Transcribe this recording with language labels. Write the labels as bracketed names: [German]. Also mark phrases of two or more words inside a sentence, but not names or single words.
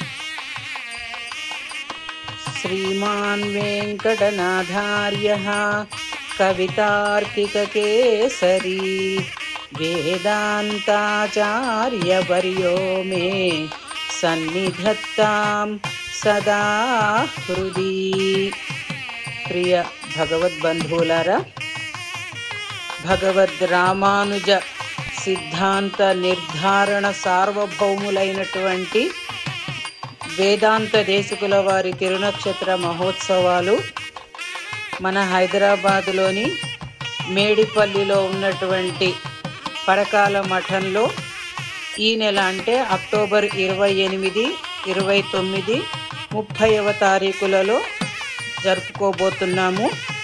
[Sanskrit] श्रीमान् वेंकटनाथार्यः कवितार्किककेसरी वेदांताचार्यवर्यो मे सन्निधत्तां सदा हृदि। [Telugu] ప్రియ భగవద్బంధువులారా, భగవద్ రామానుజ సిద్ధాంత నిర్ధారణ సార్వభౌములైనటువంటి వేదాంత దేశికుల వారి తిరునక్షత్ర మహోత్సవాలు మన హైదరాబాదులోని మేడిపల్లిలో ఉన్నటువంటి పరకాల మఠంలో ఈ నెల అంటే అక్టోబర్ 28, 29, 30వ తారీఖులలో జరుపుకోబోతున్నాము.